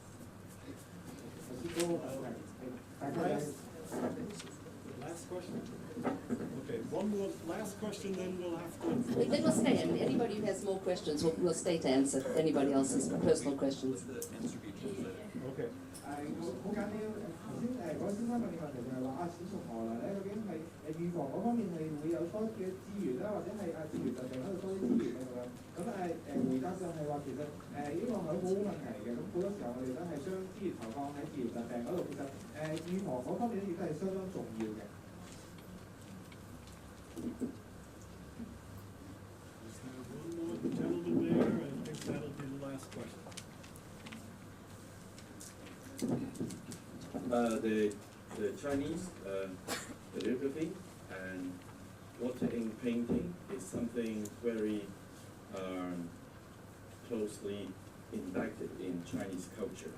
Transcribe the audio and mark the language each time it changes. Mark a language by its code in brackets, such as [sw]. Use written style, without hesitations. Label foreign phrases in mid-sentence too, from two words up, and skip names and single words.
[en] Last question. Okay, one more last question, then we'll have to. Then we'll stay, and anybody who has more questions, we'll stay to answer anybody else's personal questions. Okay. [yue] 好簡單，頭先嗰位先生問嘅問題就係話錢從何來咧？究竟係預防嗰方面係會有多嘅資源啦，或者係治療疾病嗰度多啲資源咧咁樣？咁回答就係話其實呢個係好好問題嚟嘅。咁好多時候我哋都係將資源投放喺治療疾病嗰度，其實預防嗰方面咧亦都係相當重要嘅。 [en] One more gentleman there, and I think that'll be the last question. The Chinese calligraphy and water ink painting is something very closely embedded in Chinese culture.